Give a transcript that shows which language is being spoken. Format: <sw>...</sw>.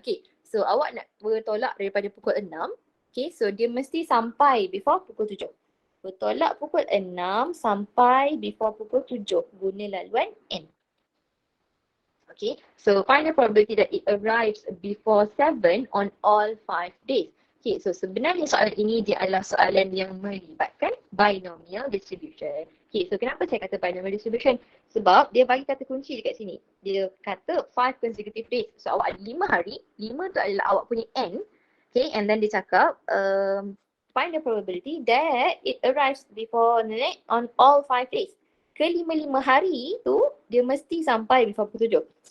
<ms>Okay, so awak nak bertolak daripada pukul 6. Okay, so dia mesti sampai before pukul 7. Bertolak pukul 6 sampai before pukul 7 guna laluan N.</ms> <en>Okay, so find the probability that it arrives before 7 on all 5 days.</en> <ms>Okay, so sebenarnya soalan ini dia adalah soalan yang melibatkan binomial distribution. Okay, so kenapa saya kata binomial distribution? Sebab dia bagi kata kunci dekat sini. Dia kata</ms> <en>5 consecutive days.</en> <ms>So awak ada 5 hari, 5 tu adalah awak punya N.</ms> <en>Okay, and then</en> <ms>dia cakap</ms> <en>find the probability that it arrives before on all 5 days.</en> <ms>Kelima-lima hari tu dia mesti sampai before pukul 7.</ms>